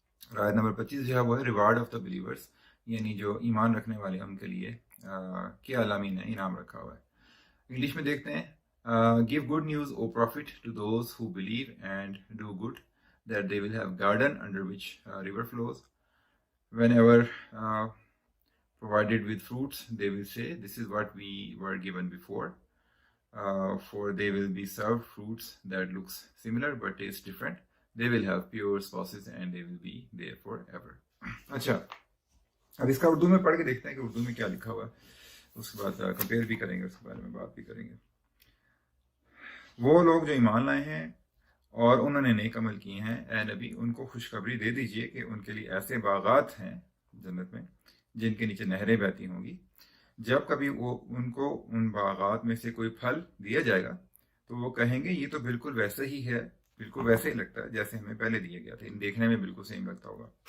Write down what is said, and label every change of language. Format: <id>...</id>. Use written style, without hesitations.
<ur>اور آیت نمبر 25 جو ہے وہ ہے ریوارڈ آف دا بلیورس، یعنی جو ایمان رکھنے والے ان کے لیے کیا علامین ہے، انعام رکھا ہوا ہے۔ انگلش میں دیکھتے ہیں،</ur> <en>give good news O prophet to those who believe and do good, that they will have garden under which river flows. Whenever provided with fruits, they will say, this is what we were given before. For they will be served fruits that looks similar but taste different. They will have pure spouses and they will be there forever.</en> <ur>اچھا، اب اس کا اردو میں پڑھ کے دیکھتے ہیں کہ اردو میں کیا لکھا ہوا ہے، اس کے بعد کمپیئر بھی کریں گے، اس کے بارے میں بات بھی کریں گے۔ وہ لوگ جو ایمان لائے ہیں اور انہوں نے نیک عمل کیے ہیں، اے نبی ان کو خوشخبری دے دیجئے کہ ان کے لیے ایسے باغات ہیں جنت میں جن کے نیچے نہریں بہتی ہوں گی۔ جب کبھی وہ ان کو ان باغات میں سے کوئی پھل دیا جائے گا تو وہ کہیں گے یہ تو بالکل ویسے ہی ہے، بالکل ویسے ہی لگتا ہے جیسے ہمیں پہلے دیا گیا تھا، دیکھنے میں بالکل سیم لگتا ہوگا،</ur>